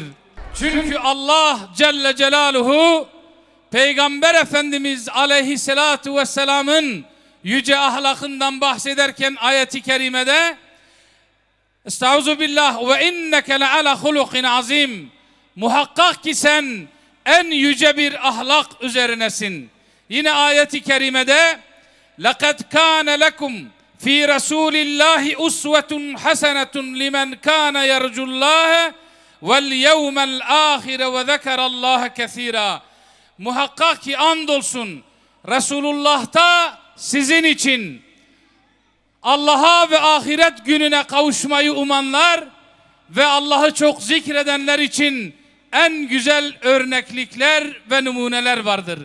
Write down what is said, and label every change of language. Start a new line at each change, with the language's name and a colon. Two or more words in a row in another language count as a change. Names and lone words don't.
Turkish: Çünkü Allah
Arabic: جل جلاله
Turkish: Peygamber Efendimiz
Arabic: عليه الصلاة والسلام'ın
Turkish: yüce ahlakından bahsederken ayeti kerimede
Arabic: أستعيذ بالله وإنك لعلى خلق عظيم.
Turkish: Muhakkak ki sen en yüce bir ahlak üzerinesin. Yine ayeti kerimede
Arabic: لَقَدْ كَانَ لَكُمْ فِي رَسُولِ اللّٰهِ اُسْوَةٌ حَسَنَةٌ لِمَنْ كَانَ يَرْجُ اللّٰهَ وَالْيَوْمَ الْآخِرَ وَذَكَرَ اللّٰهَ كَثِيرًا.
Turkish: Muhakkak ki andolsun Resulullah'ta sizin için Allah'a ve ahiret gününe kavuşmayı umanlar ve Allah'ı çok zikredenler için en güzel örneklikler ve numuneler vardır.